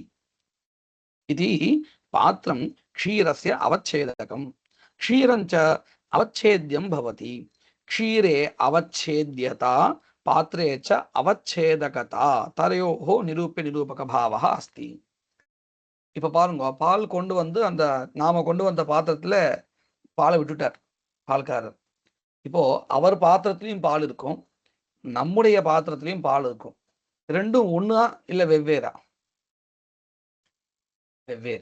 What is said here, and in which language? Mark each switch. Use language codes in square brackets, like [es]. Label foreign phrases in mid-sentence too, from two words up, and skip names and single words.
[sa] इति पात्रं क्षीरस्य अवच्छेदकम्. क्षीरञ्च अवच्छेद्यं भवति. क्षीरे अवच्छेद्यता पात्रे च अवच्छेदकता तयोः निरूप्य निरूपक भावः अस्ति. [ta] இப்ப பாருங்க, பால் கொண்டு வந்து அந்த நாம கொண்டு வந்த பாத்திரத்துல பாலை விட்டுட்டார் பால்காரர். இப்போ அவர் பாத்திரத்திலையும் பால் இருக்கும், நம்முடைய பாத்திரத்திலையும் பால் இருக்கும். ரெண்டும் ஒண்ணா இல்ல வெவ்வேறா? வெவ்வேறு.